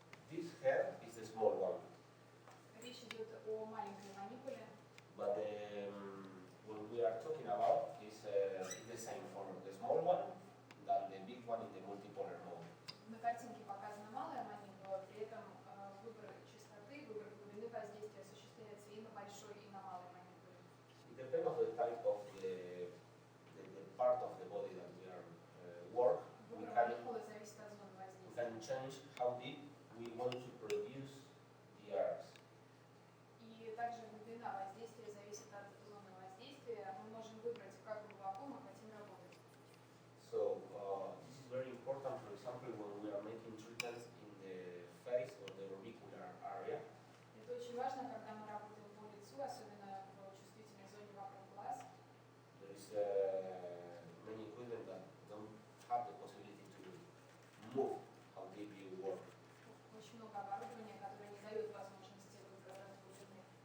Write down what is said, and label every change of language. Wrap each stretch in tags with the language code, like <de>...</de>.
<en>This head is the small one.</en> <ru>Речь идет о маленькой манипуле.</ru> <en>But what we are talking about is the same for the small one than the big one in the multipolar mode.</en> <ru>На картинке показана малая манипула, при этом выбор частоты, выбор глубины воздействия осуществляется и на большой, и на малой манипуле.</ru> <en>It depends on the type of the part of the body that we are work.</en> <ru>Выбор манипулы зависит от зоны</ru> <en>We</en> <ru>воздействия.</ru> <en>can change how deep we want to produce the arcs.</en> <ru>И также глубина воздействия зависит от зоны воздействия. Мы можем выбрать, как глубоко мы хотим работать.</ru> <en>So this is very important, for example, when we are making treatments in the face or the auricular area.</en> <ru>Это очень важно, когда мы работаем по лицу, особенно в чувствительной зоне вокруг глаз.</ru> <en>There is many equipment that don't have the possibility to move how deep you work.</en> <ru>Очень много оборудования, которое не дает возможности выбора глубины.</ru>